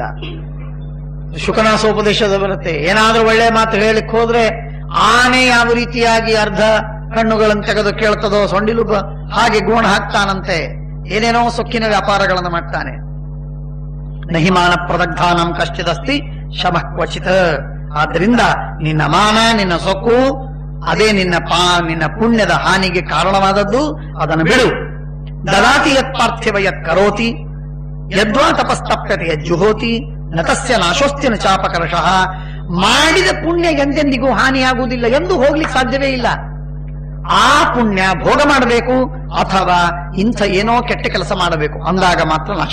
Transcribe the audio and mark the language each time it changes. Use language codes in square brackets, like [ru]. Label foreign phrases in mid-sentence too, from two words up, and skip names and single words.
[kn] ಶುಕನಾಸೋಪದೇಶದ ಬರುತ್ತೆ, ಏನಾದ್ರೂ ಒಳ್ಳೆ ಮಾತು ಹೇಳಿಕ್ ಹೋದ್ರೆ ಆನೆ ಯಾವ ರೀತಿಯಾಗಿ ಅರ್ಧ ಕಣ್ಣುಗಳನ್ನು ತೆಗೆದು ಕೇಳ್ತದೋ ಸೊಂಡಿಲು ಹಾಗೆ ಗೋಣ ಹಾಕ್ತಾನಂತೆ. ಏನೇನೋ ಸೊಕ್ಕಿನ ವ್ಯಾಪಾರಗಳನ್ನು ಮಾಡ್ತಾನೆ. [sa] ನಹಿಮಾನ ಪ್ರದಗ್ಧಾನಂ ಕಶ್ಚಿದಸ್ತಿ ಶಮಃ ಕ್ವಚಿತ್. [kn] ಆದ್ದರಿಂದ ನಿನ್ನ ಮಾನ, ನಿನ್ನ ಸೊಕ್ಕು, ಅದೇ ನಿನ್ನ ಪುಣ್ಯದ ಹಾನಿಗೆ ಕಾರಣವಾದದ್ದು. ಅದನ್ನು ಬಿಡು. [sa] ದದಾತಿ ಯತ್ ಪಾರ್ಥಿವ ಯತ್ ಕರೋತಿ ಯದ್ವಾ ತಪಸ್ತಪ್ಯತೆ ಯಜ್ಜುಹೋತಿ ನತಸ್ಯ ನಾಶೋಸ್ತಿನ ಚಾಪಕರ್ಷಃ. [kn] ಮಾಡಿದ ಪುಣ್ಯ ಎಂದೆಂದಿಗೂ ಹಾನಿಯಾಗುವುದಿಲ್ಲ, ಎಂದು ಹೋಗ್ಲಿಕ್ಕೆ ಸಾಧ್ಯವೇ ಇಲ್ಲ. ಆ ಪುಣ್ಯ ಭೋಗ ಮಾಡಬೇಕು ಅಥವಾ ಇಂಥ ಏನೋ ಕೆಟ್ಟ ಕೆಲಸ ಮಾಡಬೇಕು, ಅಂದಾಗ ಮಾತ್ರ ನಾಶ.